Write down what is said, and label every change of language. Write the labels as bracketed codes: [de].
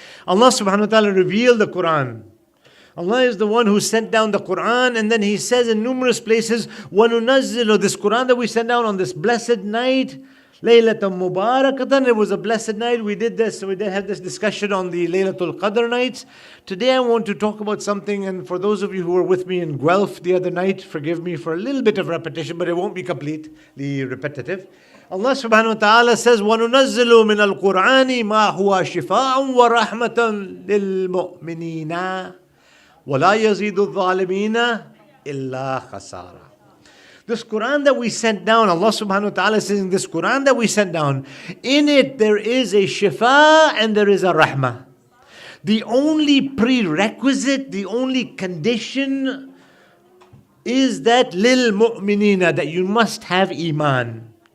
[en] Allah subhanahu wa ta'ala revealed the Quran. Allah is the one who sent down the Quran, and then He says in numerous places, وَنُنَزِّلُ, this Quran that we sent down on this blessed night, Laylatul Mubarakatan, it was a blessed night. We did have this discussion on the Laylatul Qadr nights. Today I want to talk about something, and for those of you who were with me in Guelph the other night, forgive me for a little bit of repetition, but it won't be completely repetitive. Allah subhanahu wa ta'ala says, [ar] وَنُنَزِّلُ مِنَ الْقُرْآنِ مَا هُوَ شِفَاءٌ وَرَحْمَةٌ لِلْمُؤْمِنِينَ وَلَا يَزِيدُ الظَّالِمِينَ إِلَّا خَسَارًا. [en] This Quran that we sent down, Allah subhanahu wa ta'ala says in this Quran that we sent down, in it there is a shifa and there is a rahmah. The only prerequisite, the only condition is that lil mu'minina, that you must have iman.